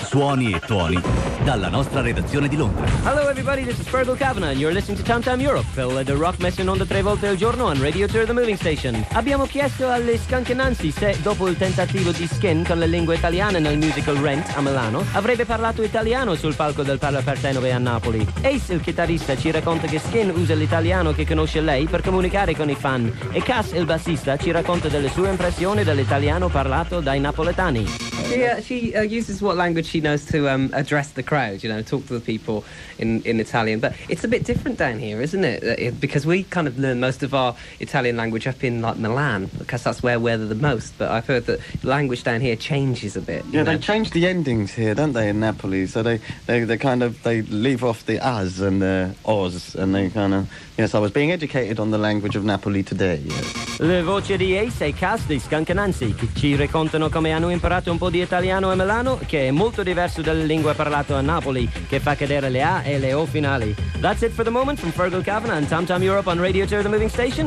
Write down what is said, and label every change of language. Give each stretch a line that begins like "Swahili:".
Italian: Suoni e tuoni dalla nostra redazione di Londra.
English: Hello everybody, this is Fergal Kavanagh and you're listening to Tam Tam Europe. Well, the rock messing on the
Italian: tre volte al giorno
English: on Radio Tour, the moving station.
Italian: Abbiamo chiesto alle Skunk e Nancy se dopo il tentativo di Skin con la lingua italiana nel musical Rent a Milano avrebbe parlato italiano sul palco del Parlapartenope a Napoli. Ace, il chitarrista, ci racconta che Skin usa l'italiano che conosce lei per comunicare con i fan, e Cass, il bassista, ci racconta delle sue impressioni dell'italiano parlato dai napoletani.
English: She uses what language she knows to address the crowd, you know, talk to the people in Italian. But it's a bit different down here, isn't it? Because we kind of learn most of our Italian language up in like Milan, because that's where we're the most. But I've heard that language down here changes a bit. Yeah, they change the endings here, don't they, in Napoli? So they leave off the as and the os, and they kind of... Yes, I was being educated on the language of Napoli today. Yes.
Italian: Le voci di Ace e Cass di Skunk e Nancy, che ci raccontano come hanno imparato un po' di italiano a Milano, che è molto diverso dalla lingua parlata a Napoli, che fa cadere le A e le O finali.
English: That's it for the moment from Fergal Kavanagh and Tam Tam Europe on Radio Tour, the moving station.